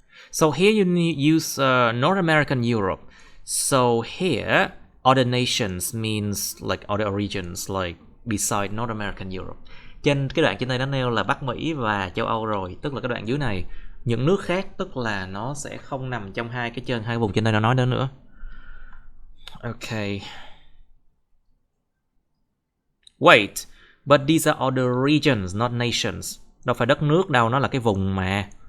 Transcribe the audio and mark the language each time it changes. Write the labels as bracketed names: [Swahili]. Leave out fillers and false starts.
[English] So here you use North American, Europe. So here, other nations means like other regions, like beside North American, Europe. [Vietnamese] Trên cái đoạn trên đây nó nêu là Bắc Mỹ và châu Âu rồi, tức là cái đoạn dưới này những nước khác, tức là nó sẽ không nằm trong hai vùng trên đây nó nói đến nữa. [English] Okay. Wait. But these are other regions, not nations. [Vietnamese] Đâu phải đất nước đâu, nó là cái vùng mà.